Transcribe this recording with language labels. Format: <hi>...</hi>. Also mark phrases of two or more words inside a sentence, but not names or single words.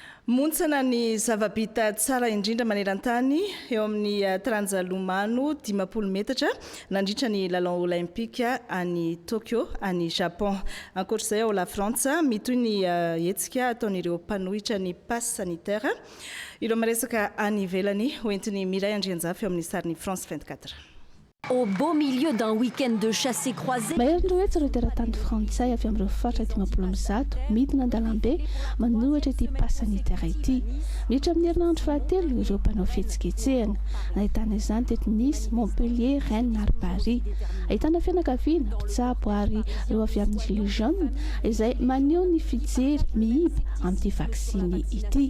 <mg>Montsana ny zavabita tsara indrindra maneran-tany eo amin'ny taranja lomano 10 metatra nandritra ny lalao olympique any Tokyo any Japon. Ankoatr'izay ao la Frantsa mitoy ny hetsika ataon'ireo mpanohitra ny</mg> <fr>passe sanitaire.</fr> <mg>Ireo maresaka any ivelany hoentiny Miray Andrianjafy eo amin'ny sariny France 24.</mg> <fr>Au beau milieu d'un week-end de chassés croisés.</fr> <mg>Mahery hoe tsara teratany frantsay avy amin'ireo faritra 10 midina an-dalambe manohitra ity</mg> <fr>passe sanitaire</fr> <mg>ity. Miditra amin'ny herinandro fahatelo ireo mpanao fihetsiketsehana. Ahitana izany teto Nice, Montpellier, Rennes ary Paris. Ahitana fianakaviana, mpitsabo ary ireo avy amin'ny</mg> <fr>gilets jaunes</fr> <mg>izay maneho ny fijery mihiba amin'ity vaksiny ity.</mg>